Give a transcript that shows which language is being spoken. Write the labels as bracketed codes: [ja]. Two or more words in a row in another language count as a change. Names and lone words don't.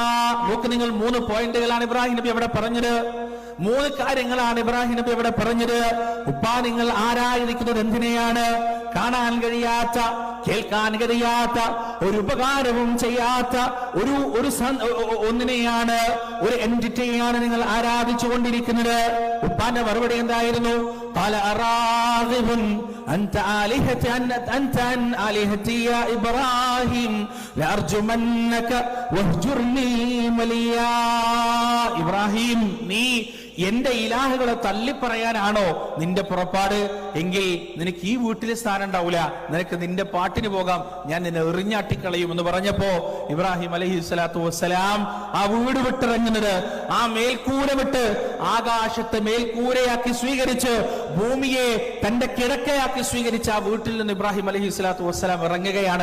[ml] നോക്ക് നിങ്ങൾ 3 പോയിന്റുകളാണ് ഇബ്രാഹിം നബി അവിടെ പറഞ്ഞത്. 3 കാര്യങ്ങളാണ് ഇബ്രാഹിം നബി അവിടെ പറഞ്ഞത്. ഉപ്പ, നിങ്ങൾ ആരായിരിക്കുന്നത് എന്തിനെയാണ്? കാണാൻ കഴിയാത്ത, കേൾക്കാൻ കഴിയാത്ത, ഒരു ഉപകാരവും ചെയ്യാത്ത ഒന്നിനെയാണ്, ഒരു എൻറ്റിറ്റിയാണ് നിങ്ങൾ ആരാധിച്ചു കൊണ്ടിരിക്കുന്നത്. ഉപ്പാന്റെ മറുപടി എന്തായിരുന്നു? [ar] قال أراغب أنت عن آلهتي يا إبراهيم لأرجمنك واهجرني مليا. [ml] ഇബ്രാഹിം, നീ എന്റെ ഇലാഹുകളെ തള്ളിപ്പറയാനാണോ നിന്റെ പുറപ്പാട്? എങ്കിൽ നിനക്ക് ഈ വീട്ടിലെ സ്ഥാനം ഉണ്ടാവില്ല, നിനക്ക് നിന്റെ പാട്ടിന് പോകാം, ഞാൻ നിന്നെ എറിഞ്ഞാട്ടിക്കളയും എന്ന് പറഞ്ഞപ്പോ ഇബ്രാഹിം [ar] عليه الصلاة والسلام [ml] ആ വീട് വിട്ടിറങ്ങുന്നത്, ആ മേൽക്കൂര വിട്ട് ആകാശത്തെ മേൽക്കൂരയാക്കി സ്വീകരിച്ച് ഭൂമിയെ തന്റെ കിടക്കയാക്കി സ്വീകരിച്ച് ആ വീട്ടിൽ നിന്ന് ഇബ്രാഹിം [ar] عليه الصلاة والسلام [ml] ഇറങ്ങുകയാണ്.